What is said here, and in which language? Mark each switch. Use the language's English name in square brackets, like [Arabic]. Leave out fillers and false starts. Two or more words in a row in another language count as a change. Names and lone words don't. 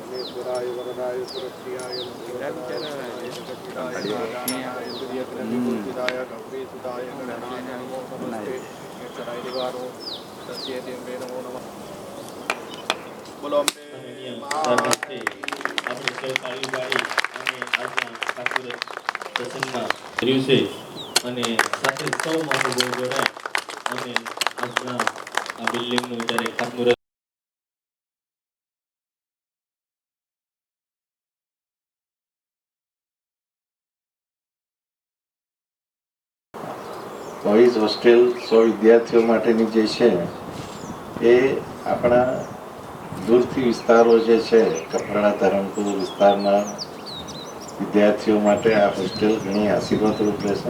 [Sanskrit] ईश्वराय वरदाय सुरक्षियाय जगत्पिताय नारायणाय सूर्यग्रहपूजिताय गौरीसुताय गणनाय नमो नमस्ते ईश्वराय निवारो तस्यै देवे नमो नमः। [Hindi] बोलो अम्बे [Gujarati] આપણે સૌ તાળી પાડી અને આજના ઠાકુર પ્રસંગમાં કર્યું છે અને સાથે સૌ મહાનુભાવો જોડાય અને આજના આ બિલ્ડિંગનું જ્યારે ખાતમુહૂર્ત [English] boys hostel [Gujarati] 100 વિદ્યાર્થીઓ માટેની જે છે એ આપણા દૂરથી વિસ્તારો જે છે કપરાડા ધરમપુર વિસ્તારના વિદ્યાર્થીઓ માટે આ હોસ્ટેલ ઘણી આશીર્વાદરૂપ રહેશે.